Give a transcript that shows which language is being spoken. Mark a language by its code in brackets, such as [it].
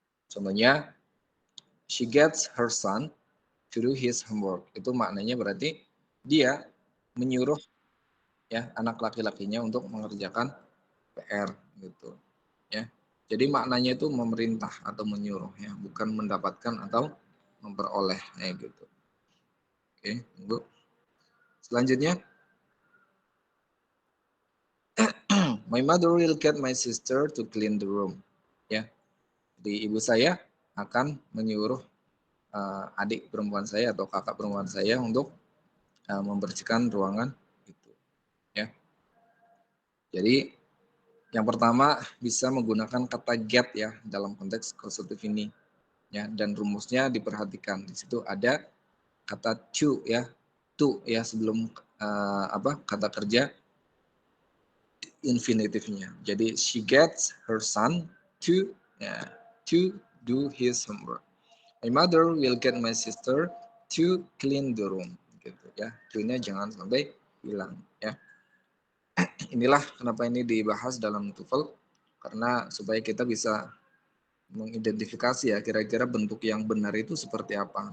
[id] Contohnya, [en] she gets her son to do his homework. [id] Itu maknanya berarti dia menyuruh ya anak laki-lakinya untuk mengerjakan PR gitu. Ya. Jadi maknanya itu memerintah atau menyuruh ya, bukan mendapatkan atau memperoleh kayak gitu. Oke, tunggu. Selanjutnya, [en] my mother will get my sister to clean the room. [id] Ya. Jadi ibu saya akan menyuruh adik perempuan saya atau kakak perempuan saya untuk membersihkan ruangan itu, ya. Jadi yang pertama bisa menggunakan kata get ya dalam konteks causative ini, ya, dan rumusnya diperhatikan. Di situ ada kata to ya sebelum kata kerja infinitifnya. Jadi [en] she gets her son to [id] ya, [en] to do his homework. My mother will get my sister to clean the room. [id] Gitu ya. To-nya jangan sampai hilang ya. Inilah kenapa ini dibahas dalam TOEFL karena supaya kita bisa mengidentifikasi ya kira-kira bentuk yang benar itu seperti apa.